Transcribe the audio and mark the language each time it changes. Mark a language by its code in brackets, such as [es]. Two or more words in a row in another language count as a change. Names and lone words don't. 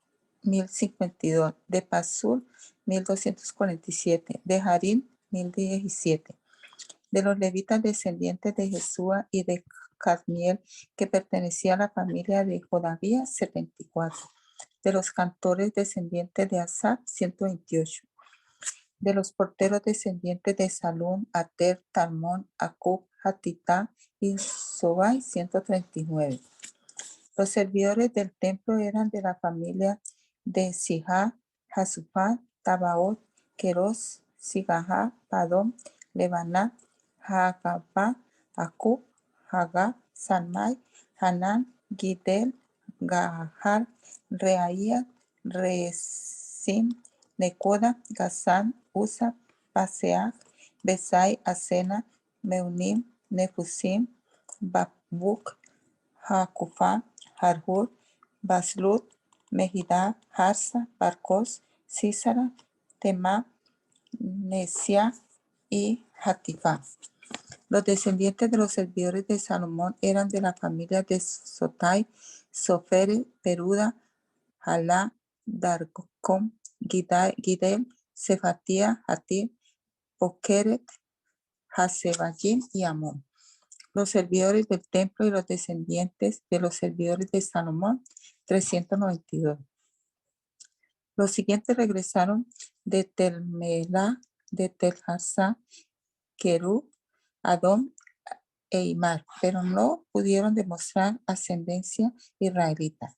[es] 1052, de Pasur, 1247, de Harim, 1017, de los levitas descendientes de Jesúa y de Cadmiel, que pertenecía a la familia de Jodavía, 74, de los cantores descendientes de Asaf, 128, de los porteros descendientes de Salún, Ater, Talmón, Acub, Hatitá y Sobai, 139. Los servidores del templo eran de la familia de Sijá, Hasupá, Tabaot, Queros, Sigajá, Padón, Lebaná, Hagabá, Acub, Hagá, Salmai, Hanán, Gidel, Gahar, Reaía, Resim, Necoda, Gazán, Usa, Paseach, Besai, Asena, Meunim, Nefusim, Babuk, Hakufá, Harhur, Baslut, Mejidá, Harsa, Barcos, Císara, Temá, Nesia y Hatifá. Los descendientes de los servidores de Salomón eran de la familia de Sotai, Sofere, Peruda, Jalá, Darcom, Gidel, Sefatía, Hatir, Pokeret, Hasebayim y Amón. Los servidores del templo y los descendientes de los servidores de Salomón, 392. Los siguientes regresaron de Telmelá, de Telharsá, Querub, Adón e Imar, pero no pudieron demostrar ascendencia israelita.